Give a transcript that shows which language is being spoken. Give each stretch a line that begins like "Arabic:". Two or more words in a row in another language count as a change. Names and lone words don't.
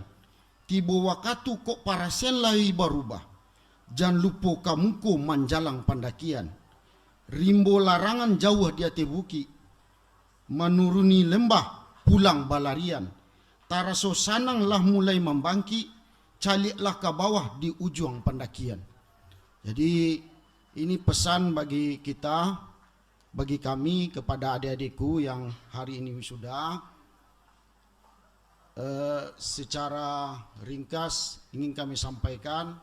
Minangkabau: Tibo wakatu kok parasen lai barubah. Jan lupo kamuko manjalang pandakian. Rimbo larangan jauh dia tebuki. Menuruni lembah pulang balarian. Taraso sanang lah mulai membangki. Caliklah ke bawah di ujung pendakian.
Indonesian: Jadi ini pesan bagi kita, bagi kami kepada adik-adikku yang hari ini wisuda. Secara ringkas ingin kami sampaikan.